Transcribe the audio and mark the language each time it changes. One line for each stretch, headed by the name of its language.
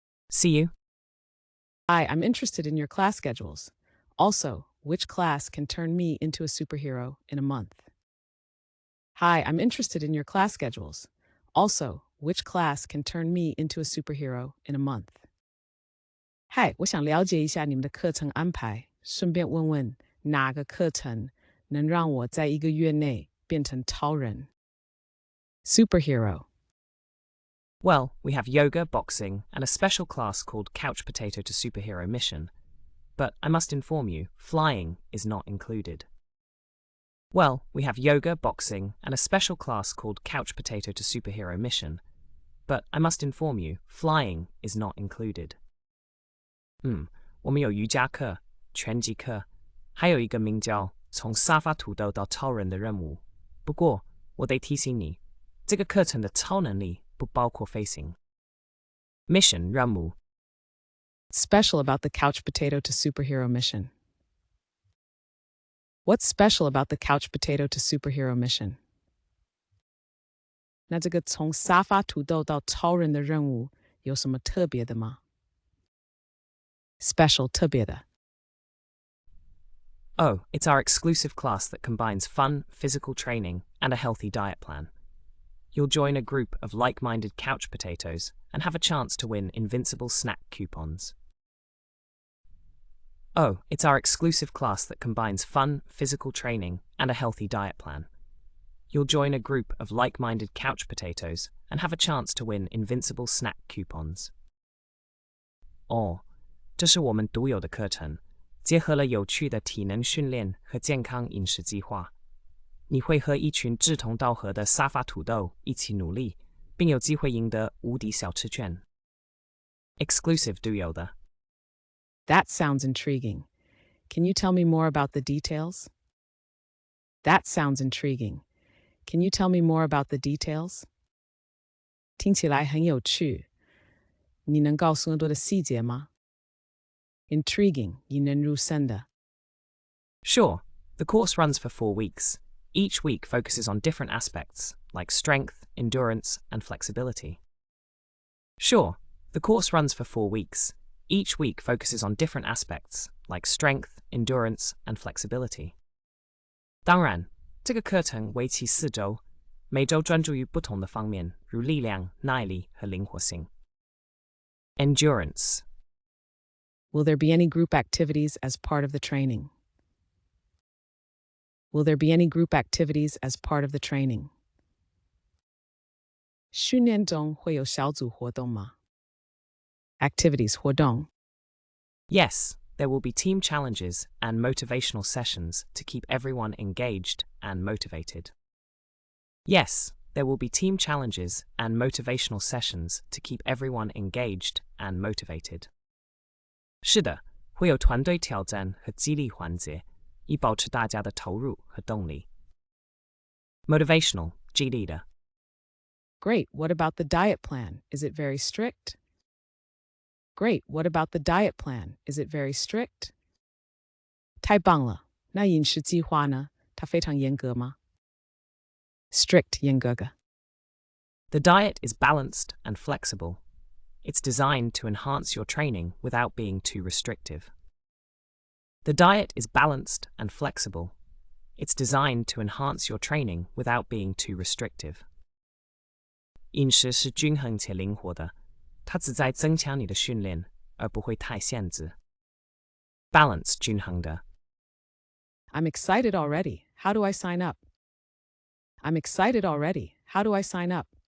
English: See you. Hi, I'm interested in your class schedules. Also, which class can turn me into a superhero in a month? Hi, I'm interested in your class schedules. Also, which class can turn me into a superhero in a month?
Chinese: Hi, 我想了解一下你们的课程安排，顺便问问哪个课程能让我在1个月内变成超人。
English: Superhero. Well, we have yoga, boxing, and a special class called Couch Potato to Superhero Mission. But I must inform you, flying is not included. Well, we have yoga, boxing, and a special class called Couch Potato to Superhero Mission. But I must inform you, flying is not included.
Chinese: 我们有瑜伽课、拳击课，还有一个名叫从沙发土豆到超人的任务。不过，我得提醒你，这个课程的超能力不包括飞行。 Mission 任务。
English: Special about the couch potato to superhero mission? What's special about the couch potato to superhero mission?
Chinese: 那这个从沙发土豆到超人的任务有什么特别的吗？ Special 特别的。
English: Oh, it's our exclusive class that combines fun, physical training, and a healthy diet plan. You'll join a group of like-minded couch potatoes and have a chance to win invincible snack coupons. Oh, it's our exclusive class that combines fun, physical training, and a healthy diet plan. You'll join a group of like-minded couch potatoes and have a chance to win invincible snack coupons.
Chinese: 哦，这是我们独有的课程，结合了有趣的体能训练和健康饮食计划。你会和一群志同道合的沙发土豆一起努力，并有机会赢得无敌小吃券。 Exclusive 独有的。
English: That sounds intriguing. Can you tell me more about the details? That sounds intriguing. Can you tell me more about the details?
Chinese: 听起来很有趣。你能告诉更多的细节吗？Intriguing 引人入胜的。
English: Sure, the course runs for 4 weeks. Each week focuses on different aspects, like strength, endurance, and flexibility. Sure, the course runs for 4 weeks. Each week focuses on different aspects, like strength, endurance, and flexibility.
Chinese: 当然，这个课程为期4周，每周专注于不同的方面，如力量、耐力和灵活性。
English: Endurance. Will there be any group activities as part of the training? Will there be any group activities as part of the training?
Chinese: 训练中会有小组活动吗？ Activities 活动。
English: Yes, there will be team challenges and motivational sessions to keep everyone engaged and motivated. Yes, there will be team challenges and motivational sessions to keep everyone engaged and motivated.
Chinese: 是的，会有团队挑战和激励环节，以保持大家的投入和动力。 Motivational 激励的。
English: Great, what about the diet plan? Is it very strict? Great, what about the diet plan? Is it very strict?
Chinese: 太棒了，那饮食计划呢？它非常严格吗？Strict 严格的。
English: The diet is balanced and flexible. It's designed to enhance your training without being too restrictive. The diet is balanced and flexible. It's designed to enhance your training without being too restrictive.
Chinese: 饮食是均衡且灵活的，它旨在增强你的训练，而不会太限制。 Balance 均衡的。
English: I'm excited already. How do I sign up? I'm excited already. How do I sign up?